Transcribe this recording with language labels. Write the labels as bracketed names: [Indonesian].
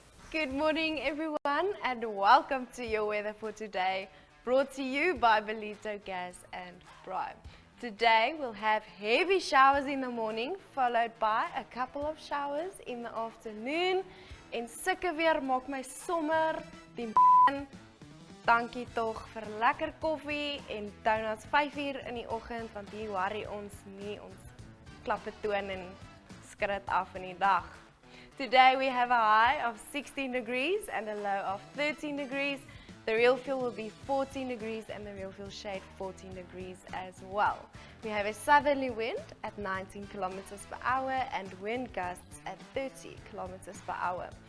[English] Good morning, everyone, and welcome to your weather for today, brought to you by Belito Gas and Prime. Today we'll have heavy showers in the morning, followed by a couple of showers in the afternoon. [Afrikaans] En sulke weer maak my sommer die man. Dankie tog vir lekker koffie en donuts 5:00 in die oggend, want hier worry ons nie, ons klap 'n toon en skrut af in die dag. [English] Today we have a high of 16 degrees and a low of 13 degrees. The real feel will be 14 degrees and the real feel shade 14 degrees as well. We have a southerly wind at 19 kilometers per hour and wind gusts at 30 kilometers per hour.